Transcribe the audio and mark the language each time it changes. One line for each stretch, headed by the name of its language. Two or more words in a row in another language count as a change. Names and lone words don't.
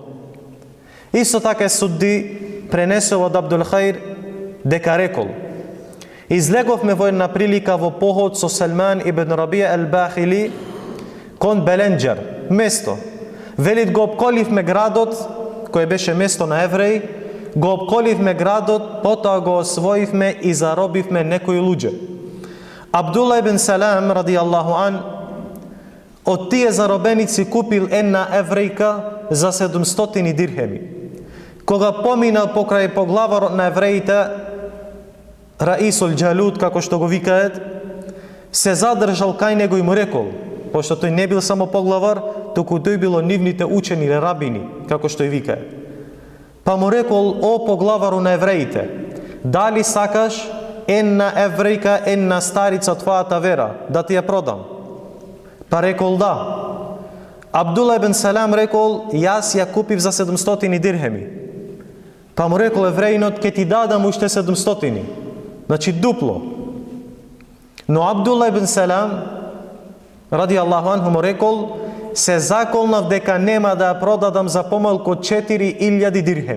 Macedonian: Исто така Судди пренесува од Абдул Хаир дека рекол: излеговме во една прилика во поход со Салман ибн Рабија ел-Бахили кон Беленџер, место. Велит, го обколивме градот, кој беше место на евреи, го обколивме градот, потоа го освоивме и заробивме некои луѓе. Абдулла ибн Салам,
Arabic: رضي الله عن,
Macedonian: од тие заробеници купил една еврејка за 700 дирхеми. Кога поминал покрај поглаварот на евреите, Раисул Џалут, како што го викаат, се задржал кај него и му рекол, пошто тој не бил само поглавар, туку тој било нивните учени или рабини, како што и викаат. Па му рекол, о поглавару на евреите, дали сакаш една еврејка, една старица од твојата вера, да ти ја продам? Па рекол да. Абдулла ибн Салам рекол, јас ја купив за 700 дирхеми. Па му рекол евреинот, ке ти дадам уште 700. Значи дупло. Но Абдулла ибн Салам,
Arabic: رضي الله عنه,
Macedonian: му рекол, се заколнав дека нема да ја продадам за помалку од 4000 дирхеми.